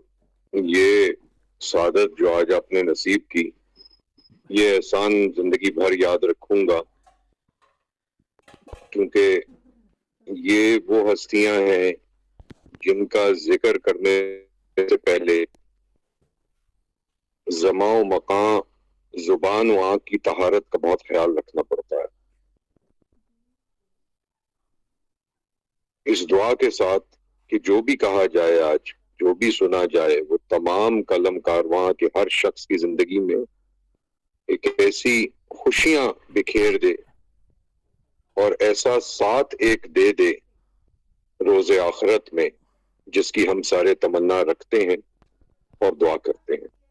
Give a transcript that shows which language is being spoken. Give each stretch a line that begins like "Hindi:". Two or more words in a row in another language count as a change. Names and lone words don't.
Urdu: یہ سعادت جو آج آپ نے نصیب کی، یہ احسان زندگی بھر یاد رکھوں گا، کیونکہ یہ وہ ہستیاں ہیں جن کا ذکر کرنے سے پہلے زمان و مکان، زبان و آنکھ کی طہارت کا بہت خیال رکھنا پڑتا ہے. اس دعا کے ساتھ کہ جو بھی کہا جائے آج، جو بھی سنا جائے، وہ تمام قلم کارواں کے ہر شخص کی زندگی میں ایک ایسی خوشیاں بکھیر دے اور ایسا ساتھ ایک دے دے روز آخرت میں، جس کی ہم سارے تمنا رکھتے ہیں اور دعا کرتے ہیں.